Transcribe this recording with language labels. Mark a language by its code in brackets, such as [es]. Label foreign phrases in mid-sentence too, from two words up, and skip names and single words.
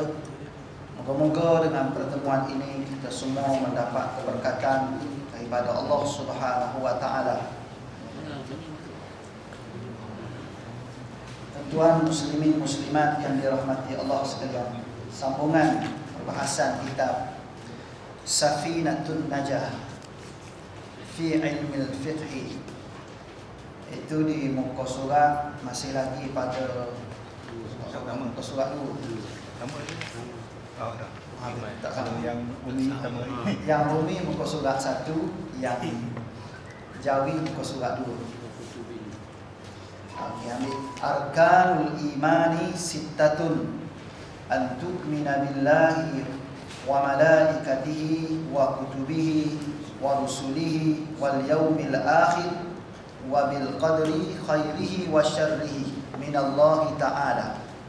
[ms] Moga-moga dengan pertemuan ini kita semua mendapat keberkatan daripada Allah [ar] سبحانه وتعالى. [ms] Tuan muslimin muslimat yang dirahmati Allah sekalian, sambungan perbahasan kitab Safinatun Najah fi ilmil fiqh itu di muka surat, masih lagi pada muka surat dulu. Tak sama yang Umi sama. Yang Umi muka surat 1, yang Jawi muka surat 2. [ar] Ambil أركان الإيمان ستة أن تؤمن بالله وملائكته وكتبه ورسله واليوم الآخر وبالقدر خيره وشره من الله تعالى.